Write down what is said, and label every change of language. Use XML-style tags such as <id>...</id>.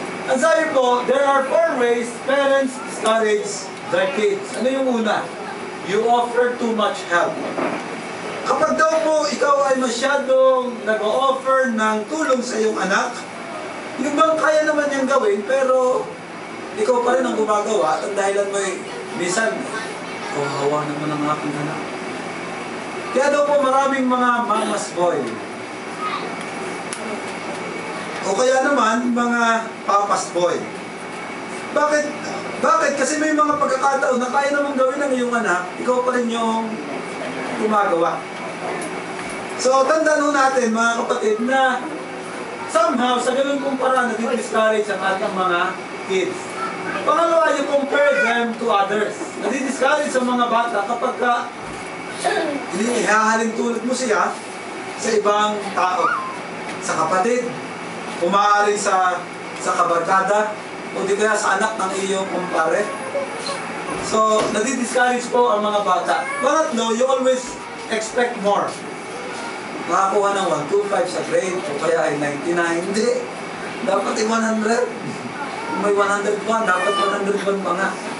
<tl>Ang sabi po,</tl> <en>there are 4 ways parents discourage their kids.</en> <tl>Ano yung una?</tl> <en>You offer too much help.</en> <tl>Kapag daw po ikaw ay masyadong nag-o-offer ng tulong sa iyong anak, yung bang kaya naman niyang gawin, pero ikaw pa rin ang gumagawa, at ang dahilan mo ay, minsan, hawa naman ang aking anak. Kaya daw po maraming mga mama's boy. O kaya naman, mga papa's boy. Bakit? Kasi may mga pagkakataon na kaya namang gawin ng iyong anak, ikaw pa rin yung gumagawa. So, tandaan ho natin, mga kapatid, na somehow, sa ganun kong paraan, nadi-discourage ang ating mga kids. Pangalawa,</tl> <en>you compare them to others.</en> <tl>Nadi-discourage ang mga bata kapag inihahalin tulad mo siya sa ibang tao. Sa kapatid, umaaring sa kabarkada, o di kaya sa anak ng iyong kumpare. So, nadi-discourage po ang mga bata. Pangatlo,</tl> <en>you always expect more.</en> <tl>Nakakuha ng 125 sa grade, o kaya ay 99. Hindi. Dapat ay 100. Kung may 101, dapat 101 pa nga.</tl>